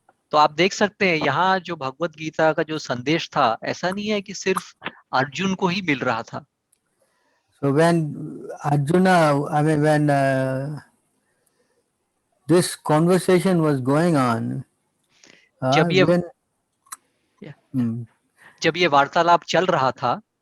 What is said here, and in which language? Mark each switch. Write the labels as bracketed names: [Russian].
[Hindi] तो आप देख सकते हैं यहाँ जो भगवत गीता का जो संदेश था, ऐसा नहीं है कि सिर्फ अर्जुन को ही मिल रहा था. [English] So when Arjuna, I mean when this conversation was going on, [Hindi] जब ये [English] then [Hindi] जब ये वार्तालाप चल रहा था,